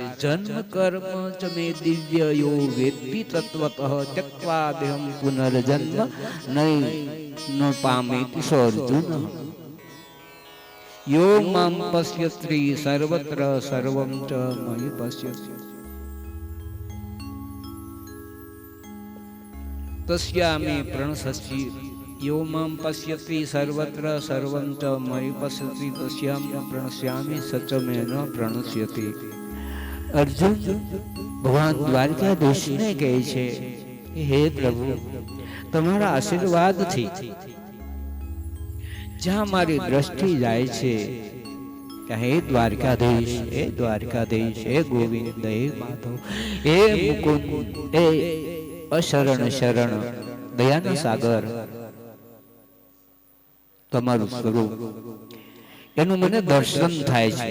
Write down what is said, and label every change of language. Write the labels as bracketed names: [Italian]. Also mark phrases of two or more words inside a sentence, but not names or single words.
[Sanskrit] जन्म कर्म च मे दिव्य यो वेत्ति तत्वतः त्यक्वा देहं पुनर्जन्म न पामेति अर्जुन. यो माम पश्यत्री सर्वत्र सर्वम च मयि पश्यति तस्यामि प्रणशस्ति यो माम पश्यति सर्वत्र सर्वम च मयि पश्यति तस्याम प्रणश्यामि सच मे न प्रणश्यति. [Gujarati] અર્જુન ભગવાન દ્વારકાધીશને કહે છે, હે પ્રભુ, તમારા આશીર્વાદથી જ્યાં મારી દ્રષ્ટિ જાય છે, હે દ્વારકાધીશ, હે દ્વારકાધીશ, હે ગોવિંદ, હે માધવ, હે મુકુંદ, હે અશરણ શરણ દયાના સાગર, તમારું સ્વરૂપ એનું મને દર્શન થાય છે.